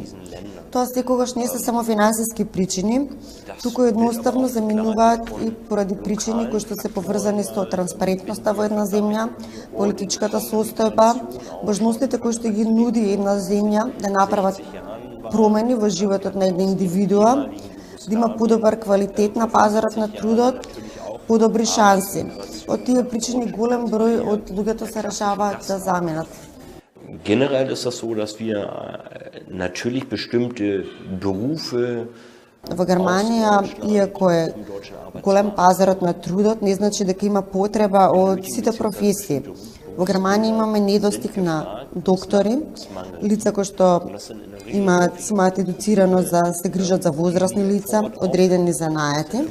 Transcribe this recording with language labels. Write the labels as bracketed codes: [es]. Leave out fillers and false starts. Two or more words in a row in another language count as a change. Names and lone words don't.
[mk] Тоа секогаш не се само финансиски причини, туку едноставно заминуваат и поради причини кои што се поврзани со транспарентноста во една земја, политичката состојба, можностите кои што ги нуди една земја да направат промени во животот на една индивидуа, да има подобар квалитет на пазарот на трудот, подобри шанси. Од тие причини голем број од луѓето се решаваат да заминат. [de] Generell ist das so, dass wir natürlich bestimmte Berufe. [mk] Во Германија, иако е голем пазарот на трудот, не значи дека има потреба од сите професии. Во Германија имаме недостиг на доктори, лица кои што имаат едуцирано за се грижат за возрастни лица, одредени занаяти.